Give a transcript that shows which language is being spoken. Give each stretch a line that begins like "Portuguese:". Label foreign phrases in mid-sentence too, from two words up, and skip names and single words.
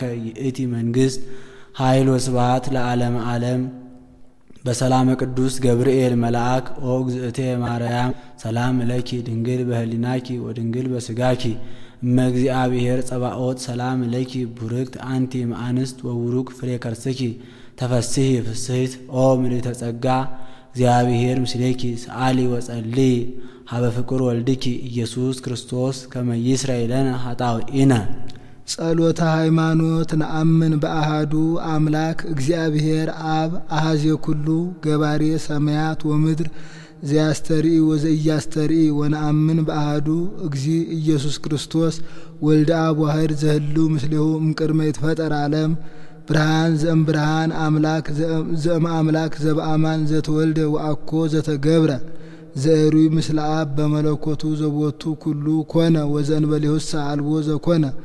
Geez: ይእቲ መንግስት ኃይል ወስብሐት ለዓለመ ዓለም በሰላም ቅዱስ ገብርኤል መልአክ ኦ እግዝእቴ ማርያም ሰላም ለኪ ድንግል በህሊናኪ ወድንግል በስጋኪ እመ እግዚአብሔር ጸባኦት ሰላም ለኪ ቡርክት አንቲ እምአንስት ወቡሩክ ፍሬ ከርስኪ ተፈስሒ ፍስሕት ኦ ምልዕተ ጸጋ እግዚአብሔር ምስሌኪ ሰአሊ ወጸልይ ሀበ ፍቁር ወልድኪ ኢየሱስ ክርስቶስ ከመ ይስረይ ለነ ኃጣውኢነ ጸሎተ ሃይማኖት ነአምን በአሃዱ አምላክ እግዚአብሔር አብ አሐዜ ኩሉ ገባሬ ሰማያት ወምድር ዘያስተርኢ ወዘኢያስተርኢ ወነአምን በአሃዱ እግዚ ኢየሱስ ክርስቶስ ወልደ አብ ዋሕድ ዘህልው ምስሌሁ እምቅድመ ይትፈጠር ዓለም ብርሃን ዘእም ብርሃን አምላክ ዘእም አምላክ ዘበአማን ዘተወልደ ወአኮ ዘተገብረ ዘእሩይ ምስለ አብ በመለኮቱ ዘቦቱ ኩሉ ኮነ ወዘእንበሌሁሰ አልቦ ዘኮነ